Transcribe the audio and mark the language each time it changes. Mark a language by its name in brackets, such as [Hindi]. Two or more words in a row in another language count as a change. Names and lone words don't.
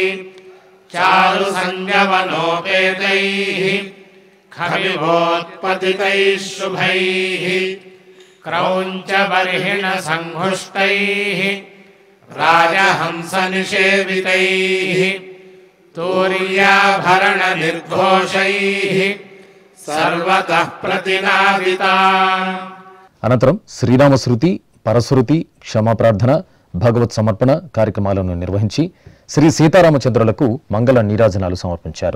[Sanskrit] चारुसंगमनोपेतैः खविवोत्पतितैः शुभैः क्रौञ्चबर्हिणसङ्घुष्टैः राजहंसनिषेवितैः तूर्याभरणनिर्घोषैः सर्वतः प्रतिनादिता। [Telugu] అనంతరం శ్రీరామశృతి, పరశృతి, క్షమాప్రార్థన, భగవత్ సమర్పణ కార్యక్రమాలను నిర్వహించి శ్రీ సీతారామచంద్రులకు మంగళ నీరాజనాలు సమర్పించారు.